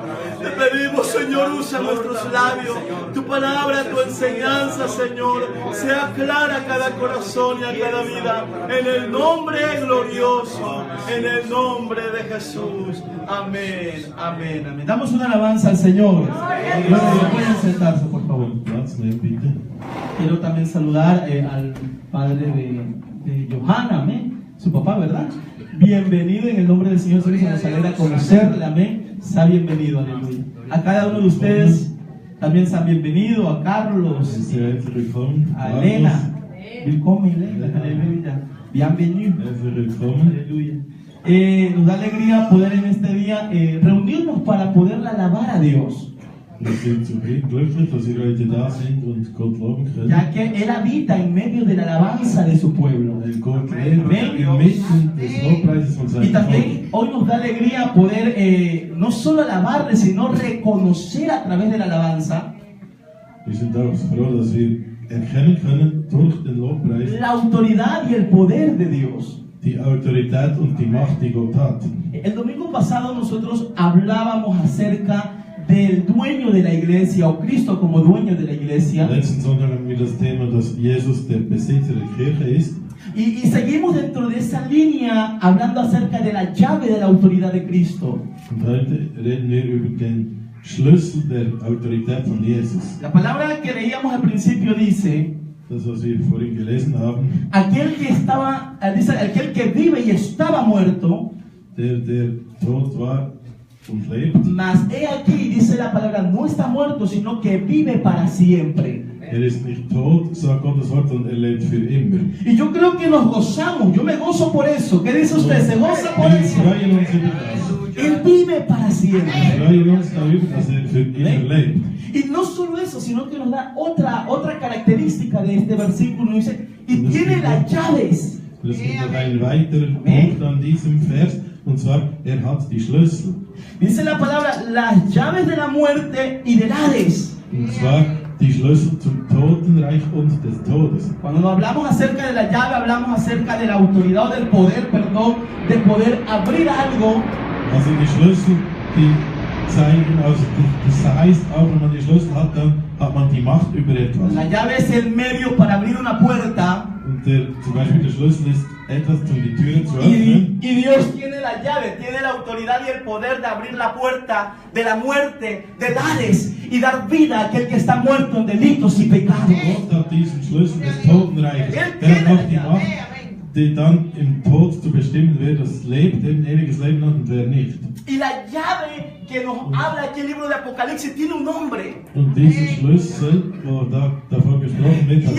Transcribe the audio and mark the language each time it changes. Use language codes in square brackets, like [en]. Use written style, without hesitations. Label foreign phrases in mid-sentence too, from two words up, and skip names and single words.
[es] Te pedimos, Señor, usa nuestros labios. Tu palabra, tu enseñanza, Señor, sea clara a cada corazón y a cada vida. En el nombre glorioso, en el nombre de Jesús. Amén, amén, amén. Damos una alabanza al Señor. Pueden sentarse, por favor. [de] Platz nehmen, bitte. [es] Quiero también saludar al padre de Johanna, amén. Su papá, ¿verdad? Bienvenido en el nombre del Señor. Se nos alegra conocerle, amén. Sea bienvenido, aleluya. A cada uno de ustedes también sean bienvenidos. A Carlos, [de] Sehr herzlich willkommen. [es] a Elena. Willkommen, Elena. Aleluya. Bienvenido. [de] Herzlich willkommen. [es] Aleluya. Nos da alegría poder en este día reunirnos para poder alabar a Dios, [de] Wir sind zufrieden, glücklich, dass wir heute da sind und Gott loben können. [es] ya que Él habita en medio de la alabanza de su pueblo. [de] Weil Gott lebt inmitten des Lobpreises von [es] Y [de] seinem Volk. [es] también hoy nos da alegría poder no solo alabarle, sino reconocer a través de la alabanza [de] Wir sind auch froh, dass wir erkennen können durch den Lobpreis [es] la autoridad y el poder de Dios. [de] die Autorität und die Macht, die Gott hat. [es] El domingo pasado nosotros hablábamos acerca del dueño de la iglesia, o Cristo como dueño de la iglesia. [de] Letzten Sonntag haben wir das Thema, dass Jesus der Besitzer der Kirche ist. [es] Y seguimos dentro de esa línea hablando acerca de la llave de la autoridad de Cristo. [de] Und heute reden wir über den Schlüssel der Autorität von Jesus. [es] La palabra que leíamos al principio dice: [de] Das, was wir vorhin gelesen haben, [es] aquel que vive y estaba muerto, [de] der tot war und lebt. [es] mas he aquí, dice la palabra, no está muerto, sino que vive para siempre. [de] Ist nicht tot, sagt Gottes Wort, und lebt für immer. [es] Y yo creo que nos gozamos, yo me gozo por eso. ¿Qué dice usted? ¿Se goza por [de] Wir [es] eso? [de] freuen uns über das. [es] Él vive para siempre. [de] Wir freuen uns darüber, dass für immer lebt. [es] Y no solo eso, sino que nos da otra característica de este versículo. Dice, y tiene las llaves. [de] Und es gibt noch einen weiteren Punkt an diesem Vers, und zwar, hat die Schlüssel. [es] Dice la palabra, las llaves de la muerte y del Hades. [de] Und zwar die Schlüssel zum Totenreich und des Todes. [es] Cuando hablamos acerca de la llave, hablamos acerca de la autoridad o del poder, perdón, de poder abrir algo. [de] Also die Schlüssel, die zeigen, also das heißt, auch wenn man die Schlüssel hat, dann hat man die Macht über etwas. [es] La llave es el medio para abrir una puerta. [de] Und zum Beispiel der Schlüssel ist etwas, um die Türe zu öffnen. [es] Y Dios tiene la llave, tiene la autoridad y el poder de abrir la puerta de la muerte, del Hades, y dar vida a aquel que está muerto en delitos y pecados. [de] Gott hat diesen Schlüssel des Totenreiches. Er hat auch die Macht, die dann im Tod zu bestimmen, wer das lebt, ein ewiges Leben hat und wer nicht. [es] Y la llave que nos habla aquí el libro de Apocalipsis tiene un nombre. [de] Und dieser Schlüssel, wo davon gesprochen wird, hat